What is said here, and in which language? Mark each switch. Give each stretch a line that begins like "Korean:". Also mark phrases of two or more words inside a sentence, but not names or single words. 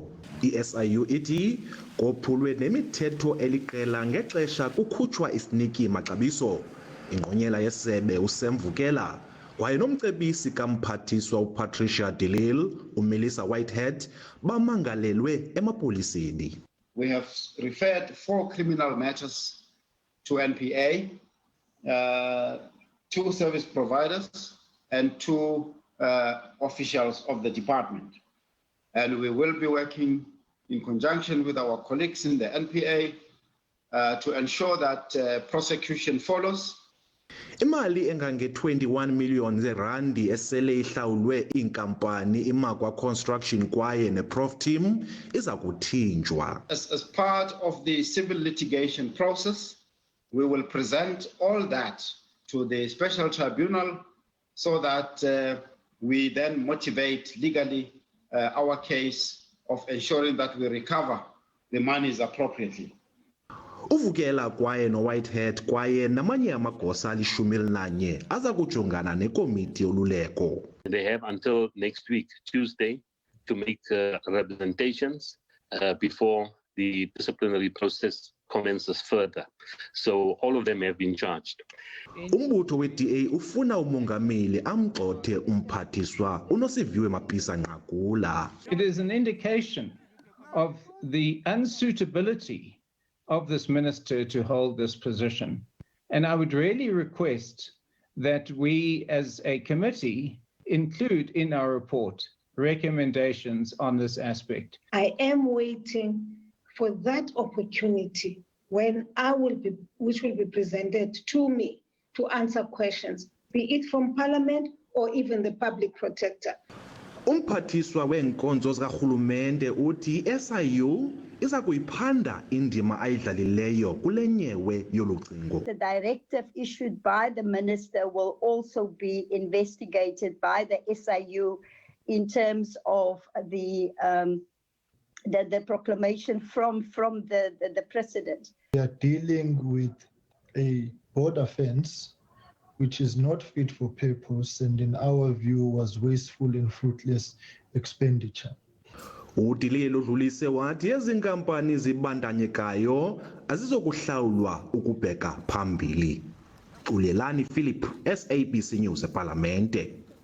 Xhosa: I-SIU ithi kophulwe nemithetho eliqela ngexesha kukhutshwa isiniki maxabiso. Ingqonyela yesebe uSemvukela kwaye nomcebisi kamphathiswa uPatricia de Lille, uMelissa Whitehead bamangalelwe emapoliseni.
English: We have referred 4 criminal matters to NPA, 2 service providers and 2 officials of the department. And we will be working in conjunction with our colleagues in the NPA to ensure that prosecution follows.
Xhosa: Imali engange-21 million zerandi esele ihlawulwe inkampani iMagwa Construction kwaye neProf Team iza kuthinjwa.
English: As part of the civil litigation process, we will present all that to the special tribunal so that we then motivate legally our case of ensuring that we recover the monies appropriately.
Xhosa: Uvukela kwaye noWhitehead kwaye namanye amagosa ali-11 aza kujongana nekomiti yoluleko.
English: They have until next week, Tuesday, to make representations before the disciplinary process commences further. So all of them have been charged.
Xhosa: Umbutho we-DA ufuna umongameli amgxothe umphathiswa uNosiviwe Mapisa-Nqakula.
English: It is an indication of the unsuitability of this minister to hold this position. And I would really request that we as a committee include in our report recommendations on this aspect. I am waiting for that opportunity when which will be presented to me to answer questions, be it from Parliament or even the Public Protector.
Xhosa: Umphathiswa weenkonzo zikarhulumente uthi i-SIU iza kuyiphanda indima ayidlalileyo kule nyewe yolucingo.
English: The directive issued by the minister will also be investigated by the SIU in terms of the proclamation from the president. We are dealing with a border fence which is not fit for purpose and in our view was wasteful and fruitless expenditure.
Xhosa: UDilile udlulise wathi ezi nkampani zibandanyekayo azizokuhlawulwa ukubheka phambili. Xolelani Philip, SABC News eParlamente.